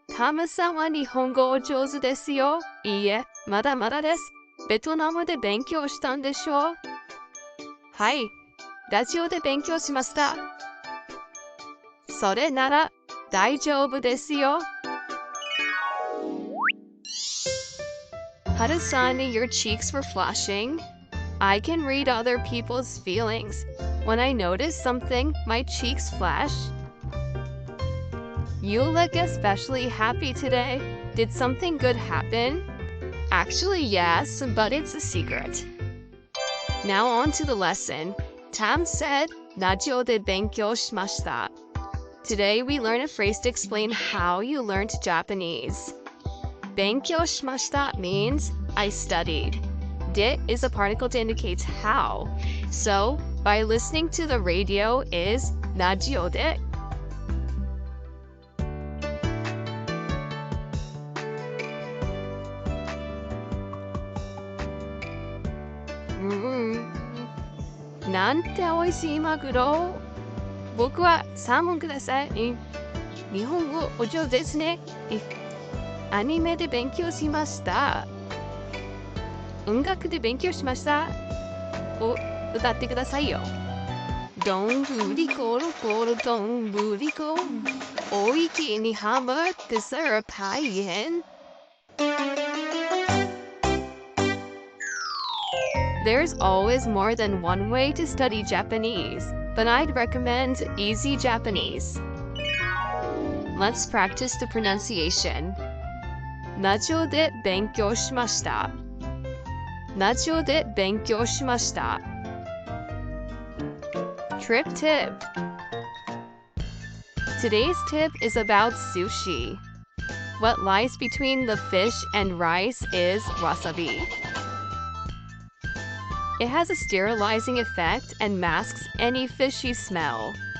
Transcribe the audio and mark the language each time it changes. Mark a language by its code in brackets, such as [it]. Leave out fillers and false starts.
[ja] タムさんは日本語お上手ですよ。いいえ、まだまだです。ベトナムで勉強したんでしょう？はい。ラジオで勉強しました。それなら大丈夫ですよ。 [en] Haru-san, your cheeks were flashing. I can read other people's feelings. When I notice something, my cheeks flash. You look especially happy today. Did something good happen? Actually, yes, but it's a secret. Now on to the lesson. Tam said, [ja] ラジオで勉強しました. [en] Today we learn a phrase to explain how you learned Japanese. [ja] 勉強しました [en] means I studied. De is a particle to indicate how. So, by listening to the radio is ラジオで. Mm. [ja] なんて美味しいマグロ。僕はサーモンください。日本語お上手ですね。アニメで勉強しました。音楽で勉強しました。を歌ってくださいよ。どんぶりころころどんぶりこ。お池にはまってさら大変。 [en] There's always more than one way to study Japanese, but I'd recommend Easy Japanese. Let's practice the pronunciation. [ja] ラジオで勉強しました。ラジオで勉強しました。 [en] Trip tip. Today's tip is about sushi. What lies between the fish and rice is wasabi. It has a sterilizing effect and masks any fishy smell.